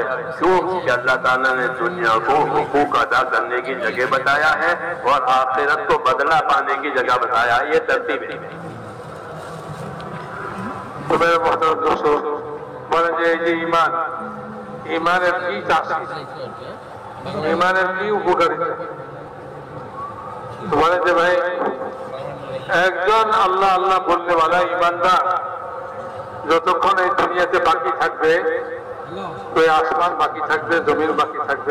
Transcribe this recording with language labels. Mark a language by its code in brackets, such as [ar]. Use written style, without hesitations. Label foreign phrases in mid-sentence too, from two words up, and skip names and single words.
[ur] کیوں کہ اللہ تعالیٰ نے دنیا کو حقوق ادا کرنے کی جگہ بتایا ہے اور آخرت کو بدلہ پانے کی جگہ بتایا ہے، یہ ترتیب ہے۔ تو میرے محترم دوستو بولیں جی [bn] ایماনের কি চাষি, ইমানের কি উপকারিতা? বলে যে ভাই একজন আল্লাহ আল্লাহ বলনেওয়ালা ইমানদার যতক্ষণ এই দুনিয়াতে বাকি থাকবে তো আসমান বাকি থাকবে, জমিন বাকি থাকবে।